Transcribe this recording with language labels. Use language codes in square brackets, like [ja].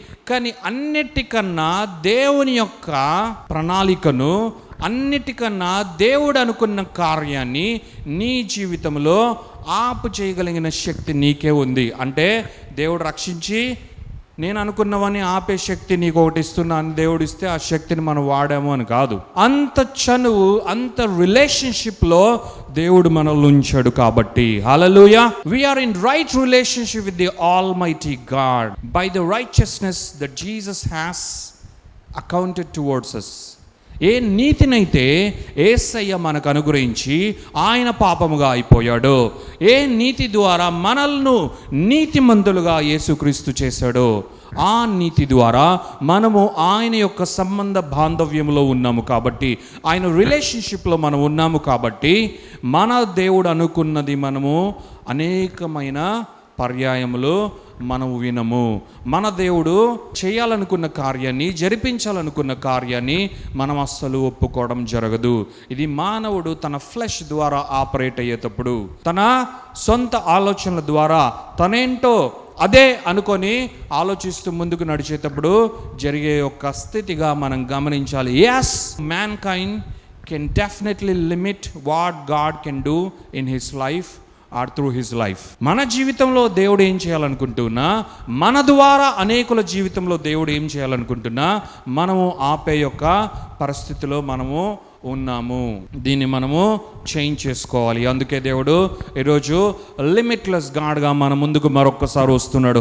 [te] కానీ అన్నిటికన్నా దేవుని యొక్క ప్రణాళికను, అన్నిటికన్నా దేవుడు అనుకున్న కార్యాన్ని నీ జీవితంలో ఆపు చేయగలిగిన శక్తి నీకే ఉంది. అంటే దేవుడు రక్షించి నేను అనుకున్నవని ఆపే శక్తి నీకు ఒకటి ఇస్తున్నాను దేవుడు ఇస్తే ఆ శక్తిని మనం వాడాము అని కాదు. అంత చనువు, అంత రిలేషన్షిప్లో దేవుడు మనల్ని ఉంచాడు. కాబట్టి హల్లెలూయా, [en] we are in right relationship with the Almighty God by the righteousness that Jesus has accounted towards us. [te] ఏ నీతినైతే యేసయ్య మనకు అనుగ్రహించి ఆయన పాపముగా అయిపోయాడో, ఏ నీతి ద్వారా మనల్ని నీతిమంతులుగా యేసుక్రీస్తు చేశాడో, ఆ నీతి ద్వారా మనము ఆయన యొక్క సంబంధ బాంధవ్యంలో ఉన్నాము. కాబట్టి ఆయన రిలేషన్షిప్లో మనం ఉన్నాము. కాబట్టి మన దేవుడు అనుకున్నది మనము అనేకమైన పర్యాయములు మనము వినము. మన దేవుడు చేయాలనుకున్న కార్యాన్ని, జరిపించాలనుకున్న కార్యాన్ని మనం అస్సలు ఒప్పుకోవడం జరగదు. ఇది మానవుడు తన ఫ్లెష్ ద్వారా ఆపరేట్ అయ్యేటప్పుడు, తన సొంత ఆలోచనల ద్వారా తనేంటో అదే అనుకొని ఆలోచిస్తూ ముందుకు నడిచేటప్పుడు జరిగే ఒక స్థితిగా మనం గమనించాలి. [en] yes, mankind can definitely limit what God can do in his life or through his life. [te] మన జీవితంలో దేవుడు ఏం చేయాలనుకుంటున్నా, మన ద్వారా అనేకుల జీవితంలో దేవుడు ఏం చేయాలనుకుంటున్నా మనము ఆపే యొక్క పరిస్థితిలో మనము ఉన్నాము. దీన్ని మనము చేంజ్ చేసుకోవాలి. అందుకే దేవుడు ఈరోజు లిమిట్లెస్ గాడ్గా మన ముందుకు మరొక్కసారి వస్తున్నాడు.